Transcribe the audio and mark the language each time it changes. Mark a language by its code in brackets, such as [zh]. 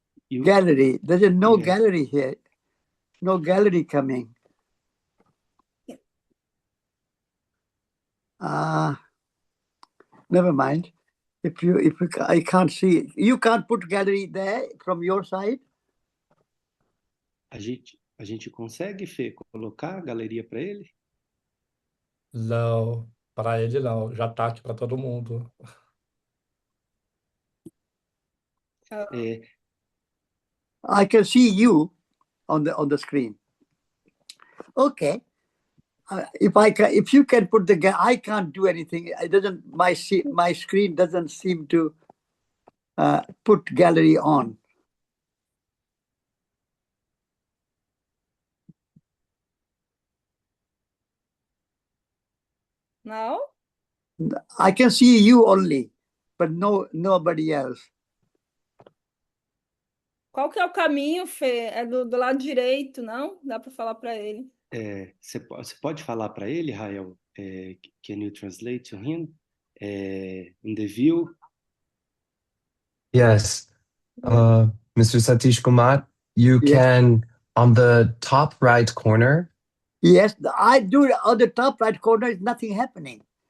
[en] Gallery. There's no gallery here. No gallery coming. Never mind. I can't see. You can't put gallery there from your side. [pt] A gente consegue, Fê, colocar a galeria para ele? Não, para ele não. Já tá aqui para todo mundo. [en] I can see you on the screen. Okay. If you can put I can't do anything. It doesn't. My screen doesn't seem to put gallery on. [pt] Não? [en] I can see you only, but nobody else. [pt] Qual que é o caminho, Fê? É do lado direito, não? Dá para falar para ele. Você pode falar para ele, Rael? [en] Can you translate to him? In the view? Yes. Mr. Satish Kumar, you can, on the top right corner. Yes, I do. On the top right corner is nothing happening.